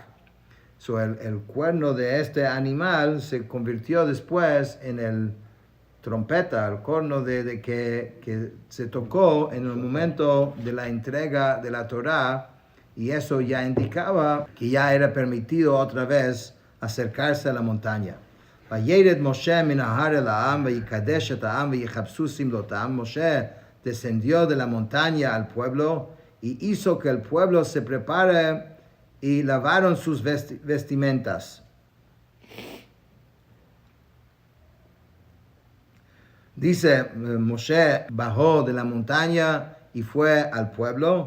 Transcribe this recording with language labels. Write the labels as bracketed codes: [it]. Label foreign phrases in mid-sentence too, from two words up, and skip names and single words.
[es] So, el cuerno de este animal se convirtió después en el trompeta, el corno que se tocó en el momento de la entrega de la Torá, y eso ya indicaba que ya era permitido otra vez acercarse a la montaña. [he] וירד משה מן ההר אל העם ויקדש את העם ויכבסו שמלתם. [es] Moshe descendió de la montaña al pueblo y hizo que el pueblo se prepare y lavaron sus vestimentas. Dice, Moshe bajó de la montaña y fue al pueblo.